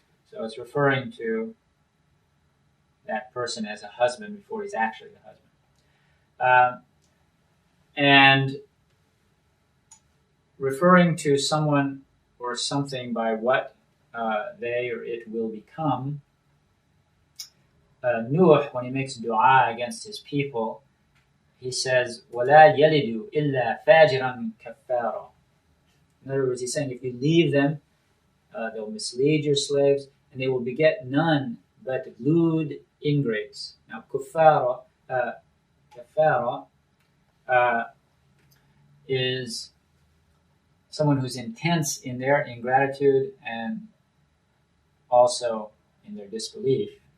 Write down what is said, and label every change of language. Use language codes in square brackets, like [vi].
[en] So it's referring to that person as a husband before he's actually the husband. And referring to someone or something by what they or it will become. Nuh, when he makes dua against his people, he says, [ar] وَلَا يَلِدُ إِلَّا فَاجِرًا كَفَّارًا. [en] In other words, he's saying if you leave them, they'll mislead your slaves, and they will beget none but lewd ingrates. Now, kafara is someone who's intense in their ingratitude and also in their disbelief.